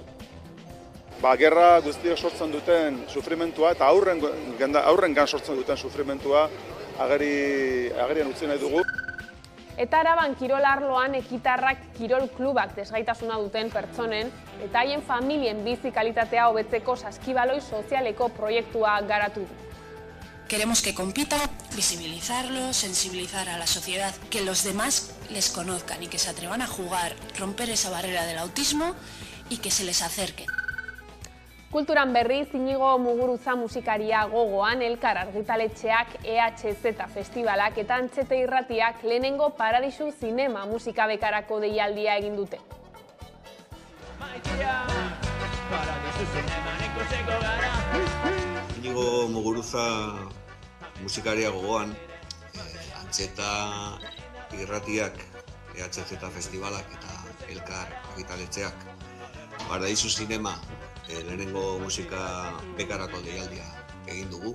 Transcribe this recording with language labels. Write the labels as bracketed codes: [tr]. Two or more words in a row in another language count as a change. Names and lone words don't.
[eu] Gerra guztiok sortzen duten sufrimentua eta aurrengan sortzen duten sufrimentua agerian utzi nahi dugu. Eta Araban kirol arloan ekitarrak kirol klubak desgaitasuna duten pertsonen eta haien familien bizi kalitatea hobetzeko saskibaloi sozialeko proiektua garatu du. [es] Queremos que compita, visibilizarlo, sensibilizar a la sociedad, que los demás les conozcan y que se atrevan a jugar, romper esa barrera del autismo y que se les acerquen. [eu] Kulturan berriz, Inigo Muguruza musikaria gogoan, Elkar argitaletxeak, EHZ festivalak eta Antxete Irratiak lehenengo Paradisu Zinema musika bekarako deialdia egin dute. Inigo Muguruza musikaria gogoan, Antxeta Irratiak, EHZ festivalak eta Elkar argitaletxeak, Paradisu Zinema lehenengo musika bekarako deialdia egin dugu.